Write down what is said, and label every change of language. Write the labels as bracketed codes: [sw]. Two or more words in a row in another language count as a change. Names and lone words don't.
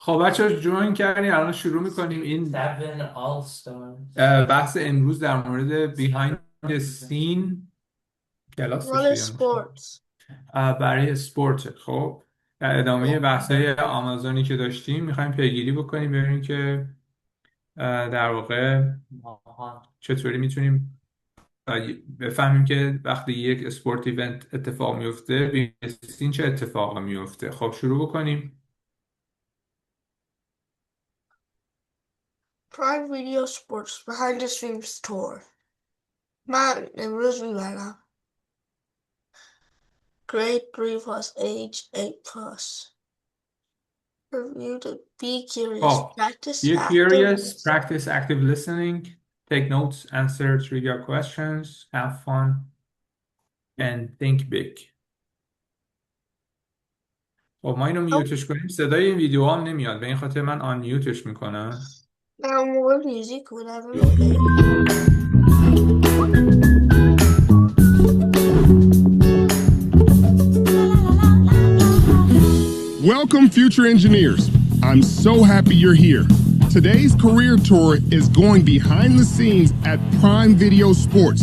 [fa] خب بچه ها جوین کردیم الان شروع میکنیم این بحث امروز در مورد [en] behind the scene [fa] کلاس مال بشه یا سپورت. برای سپورت. خب در ادامه بحث‌های آمازونی که داشتیم میخوایم پیگیری بکنیم ببینیم که در واقع چطوری میتونیم بفهمیم که وقتی یک [en] sport event [fa] اتفاق میفته [en] behind the scene [fa] چه اتفاقی میفته. خب شروع بکنیم. [en] Prime Video Sports Behind the Scenes Tour. [fa] من امروز میبرم. [en] Grade 3 plus age 8 plus. Review to be curious. Oh, Practice be active. curious, practice active listening, take notes, answer trivia questions, have fun, and think big. [fa] خب ما اینو میوتش کنیم صدای این ویدیو هم نمیاد به این خاطر من آن میوتش میکنم. من اون موقع میوزیک بودم. [en] Welcome, future engineers. I'm so happy you're here. Today's career tour is going behind the scenes at Prime Video Sports.